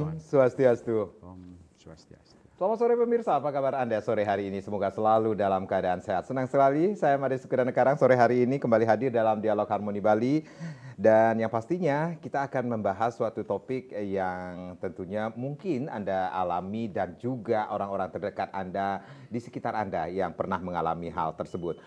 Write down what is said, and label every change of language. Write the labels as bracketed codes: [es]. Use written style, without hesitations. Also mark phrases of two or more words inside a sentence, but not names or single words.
[ban] Swastiastu. Om Swastiastu. [id] Selamat sore pemirsa, apa kabar Anda sore hari ini? Semoga selalu dalam keadaan sehat. Senang sekali saya Made Sukadana Karang sore hari ini kembali hadir dalam Dialog Harmoni Bali. Dan yang pastinya kita akan membahas suatu topik yang tentunya mungkin Anda alami dan juga orang-orang terdekat Anda di sekitar Anda yang pernah mengalami hal tersebut.